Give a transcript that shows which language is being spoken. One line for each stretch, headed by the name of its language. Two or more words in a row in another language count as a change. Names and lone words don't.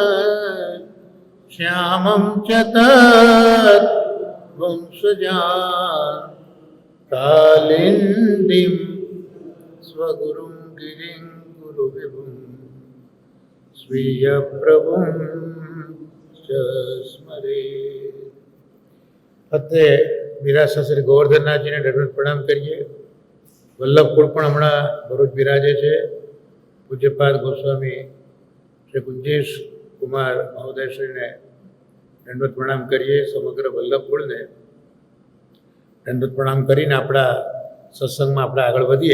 Sanskrit: श्यामं च तत् वंशजान् कालिन्दीं स्वगुरुं गिरिं गुरुविभुं स्वीयप्रभुं च स्मरेत्।
Gujarati: फते મીરાસા શ્રી ગોવર્ધનનાથજીને દંડવત પ્રણામ કરીએ. વલ્લભકુળ પણ હમણાં ભરૂચ બિરાજે છે. પૂજ્યપાદ ગોસ્વામી શ્રી કુંજેશ કુમાર મહોદયશ્રીને દંડવત પ્રણામ કરીએ. સમગ્ર વલ્લભકુળને દંડવત પ્રણામ કરીને આપણા સત્સંગમાં આપણે આગળ વધીએ.